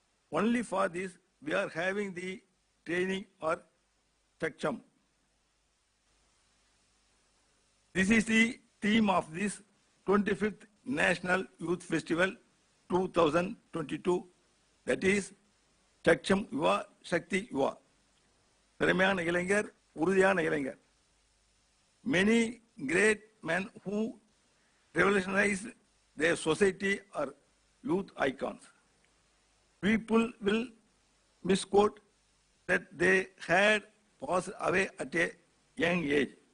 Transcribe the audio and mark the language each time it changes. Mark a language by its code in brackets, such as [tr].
[en] Only for this, we are having the training or Chakcham. This is the theme of this 25th National Youth Festival 2022, that is Chakcham Yuva, Shakti Yuva. [ta] Tiramaiயான இளைஞர், உறுதியான இளைஞர். [en] Many great men who revolutionized their society are youth icons. People will misquote that they had passed away at a young age.